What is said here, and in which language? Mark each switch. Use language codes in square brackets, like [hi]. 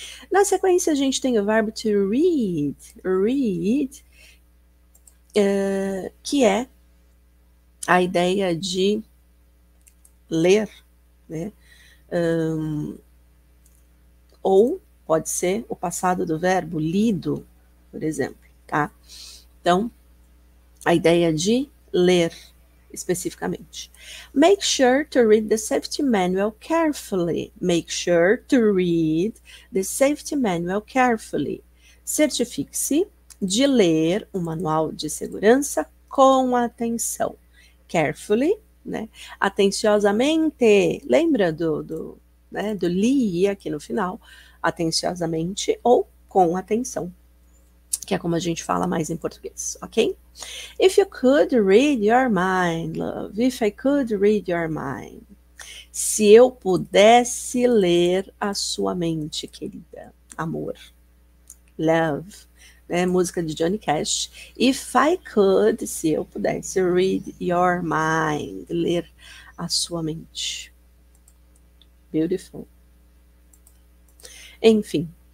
[pt] Na sequência, a gente tem o verbo to read, que é a ideia de ler, né? Ou pode ser o passado do verbo lido, por exemplo, tá? Então, a ideia de ler especificamente. [en] Make sure to read the safety manual carefully. Make sure to read the safety manual carefully. [pt] Certifique-se de ler o manual de segurança com atenção. Carefully, né? Atenciosamente. Lembra do li aqui no final? Atenciosamente ou com atenção, que é como a gente fala mais em português, ok? [en] If you could read your mind, love. If I could read your mind. [pt] Se eu pudesse ler a sua mente, querida. Amor. Love. Né? Música de Johnny Cash. [en] If I could, [pt] se eu pudesse, [en] read your mind. [pt] Ler a sua mente. Beautiful. Enfim.